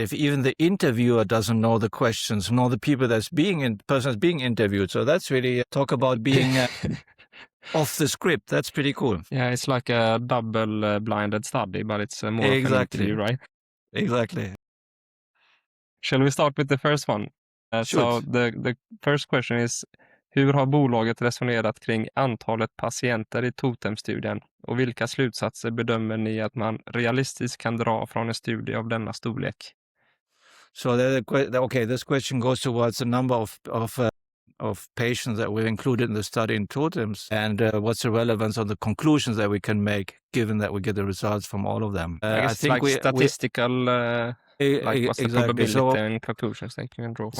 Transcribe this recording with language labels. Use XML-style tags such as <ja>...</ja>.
<en>If even the interviewer doesn't know the questions, nor the people person being interviewed, so that's really talk about being off the script. That's pretty cool. Yeah, it's like a double-blinded study, but it's more of an interview, right? Exactly. Shall we start with the first one? So the first question is:</en> <sv>hur har bolaget resonerat kring antalet patienter i totemstudien och vilka slutsatser bedömer ni att man realistiskt kan dra från en studie av denna storlek?</sv> <en>So this question goes towards the number of patients that we've included in the study in totems, and what's the relevance of the conclusions that we can make, given that we get the results from all of them. I guess it's like statistical, like what's the probability and conclusions they can draw from.</en>